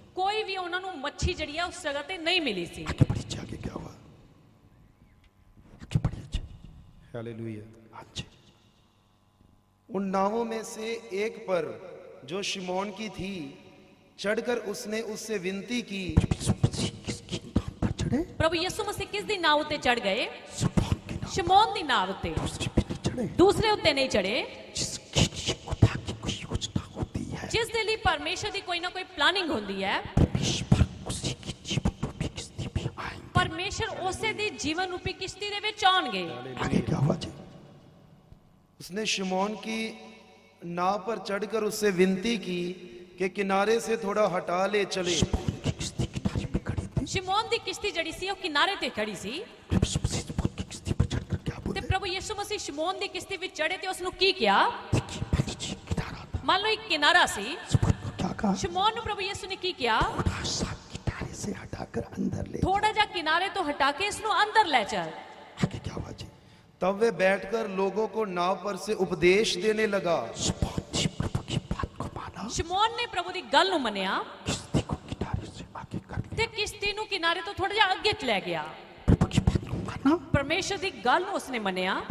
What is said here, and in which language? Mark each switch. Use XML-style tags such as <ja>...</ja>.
<pa>ਕੋਈ ਵੀ ਉਹਨਾਂ ਨੂੰ ਮੱਛੀ ਜਿਹੜੀ ਆ ਉਸ ਜਗ੍ਹਾ ਤੇ ਨਹੀਂ ਮਿਲੀ ਸੀ।</pa> <hi>आगे बढ़िए, आगे क्या हुआ? आगे बढ़िए। हालेलुया। हाँ जी। उन नावों में से एक पर जो शिमोन की थी चढ़कर उसने उससे विनती की। यीशु मसीह किसकी नाव पर चढ़े?</hi> <pa>ਪ੍ਰਭੂ ਯਿਸੂ ਮਸੀਹ ਕਿਸ ਦੀ ਨਾਵ ਉੱਤੇ ਚੜ ਗਏ?</pa> <hi>शमौन की नाव।</hi> <pa>ਸ਼ਮੌਨ ਦੀ ਨਾਵ ਉੱਤੇ,</pa> <hi>दूसरी पे नहीं चढ़े।</hi> <pa>ਦੂਸਰੇ ਉੱਤੇ ਨਹੀਂ ਚੜੇ,</pa> <hi>जिसकी लिए खुदा की कोई योजना होती है,</hi> <pa>ਜਿਸ ਦੇ ਲਈ ਪਰਮੇਸ਼ਰ ਦੀ ਕੋਈ ਨਾ ਕੋਈ ਪਲਾਨਿੰਗ ਹੁੰਦੀ ਹੈ।</pa> <hi>परमेश्वर उसी की जीवन रूपी किस्ती में आएंगे।</hi> <pa>ਪਰਮੇਸ਼ਰ ਉਸੇ ਦੀ ਜੀਵਨ ਰੂਪੀ ਕਿਸ਼ਤੀ ਦੇ ਵਿੱਚ ਆਉਣਗੇ।</pa> <hi>आगे क्या हुआ जी? उसने शिमोन की नाव पर चढ़कर उससे विनती की कि किनारे से थोड़ा हटा ले चले। शमौन की किस्ती किनारे पे खड़ी थी।</hi> <pa>ਸ਼ਮੌਨ ਦੀ ਕਿਸ਼ਤੀ ਜਿਹੜੀ ਸੀ ਉਹ ਕਿਨਾਰੇ ਤੇ ਖੜੀ ਸੀ</pa> <hi>यीशु मसीह शमौन की किस्ती पर चढ़कर क्या</hi> <pa>ਤੇ</pa> <hi>बोले?</hi> <pa>ਪ੍ਰਭੂ ਯਿਸੂ ਮਸੀਹ ਸ਼ਮੌਨ ਦੀ ਕਿਸ਼ਤੀ ਵਿੱਚ ਚੜੇ ਤੇ ਉਸ ਨੂੰ ਕੀ ਕਿਹਾ?</pa> <hi>देखिए मान लीजिए किनारा था।</hi> <pa>ਮੰਨ ਲਓ ਇੱਕ ਕਿਨਾਰਾ ਸੀ।</pa> <hi>शमौन को क्या कहा?</hi> <pa>ਸ਼ਮੌਨ ਨੂੰ ਪ੍ਰਭੂ ਯਿਸੂ ਨੇ ਕੀ ਕਿਹਾ?</pa> <hi>थोड़ा सा किनारे से हटाकर अंदर ले।</hi> <pa>ਥੋੜਾ ਜਿਹਾ ਕਿਨਾਰੇ ਤੋਂ ਹਟਾ ਕੇ ਇਸ ਨੂੰ ਅੰਦਰ ਲੈ ਚੱਲ।</pa> <hi>आगे क्या हुआ जी? तब वे बैठकर लोगों को नाव पर से उपदेश देने लगा। शमौन जी प्रभु की बात को माना,</hi> <pa>ਸ਼ਮੌਨ ਨੇ ਪ੍ਰਭੂ ਦੀ ਗੱਲ ਨੂੰ ਮੰਨਿਆ</pa> <hi>किस्ती को किनारे से आगे कर लिया।</hi> <pa>ਤੇ ਕਿਸ਼ਤੀ ਨੂੰ ਕਿਨਾਰੇ ਤੋਂ ਥੋੜਾ ਜਿਹਾ ਅੱਗੇ ਲੈ ਗਿਆ।</pa> <hi>प्रभु की बात को माना।</hi> <pa>ਪਰਮੇਸ਼ਰ ਦੀ ਗੱਲ ਨੂੰ ਉਸਨੇ ਮੰਨਿਆ।</pa>